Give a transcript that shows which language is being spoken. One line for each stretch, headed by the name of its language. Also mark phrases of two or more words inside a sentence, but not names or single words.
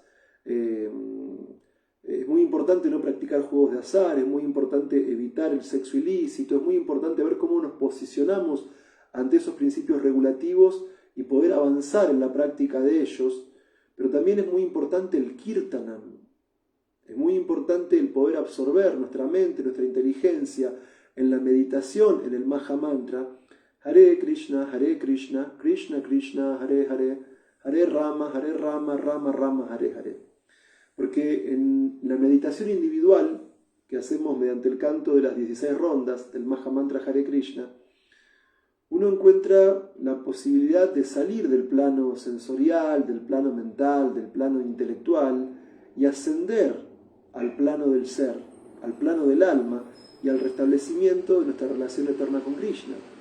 Spanish: Es muy importante no practicar juegos de azar, es muy importante evitar el sexo ilícito, es muy importante ver cómo nos posicionamos ante esos principios regulativos y poder avanzar en la práctica de ellos. Pero también es muy importante el Kirtanam. Es muy importante el poder absorber nuestra mente, nuestra inteligencia en la meditación, en el Maha Mantra.
Sanskrit: Hare Krishna, Krishna Krishna, Hare Hare, Hare Rama, Rama Rama, Hare Hare.
Spanish: Porque en la meditación individual que hacemos mediante el canto de las 16 rondas del Maha Mantra Hare Krishna, uno encuentra la posibilidad de salir del plano sensorial, del plano mental, del plano intelectual y ascender al plano del ser, al plano del alma y al restablecimiento de nuestra relación eterna con Krishna.